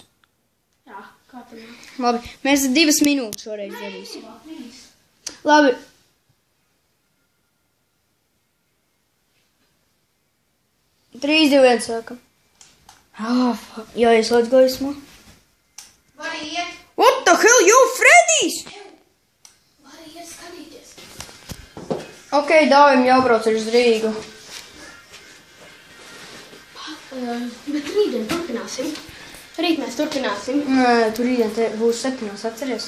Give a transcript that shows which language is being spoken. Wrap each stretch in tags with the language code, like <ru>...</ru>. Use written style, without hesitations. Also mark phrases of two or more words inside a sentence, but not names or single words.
<lv>Jā, kā te nāk? Labi, mēs 2 minūtes šoreiz darīsim. Labi. Trīs, 2, 1 sākam. Jāieslēdz gaismu. Vari iet?</lv> <en>What the hell, you Fredijs?</en> <lv>Vari iet skatīties. Ok, dāvim jābrauc uz Rīgu. Bet rītdien turpināsim. Rīt mēs turpināsim. Nē, tur rītdien te būs 7, atceries?</lv>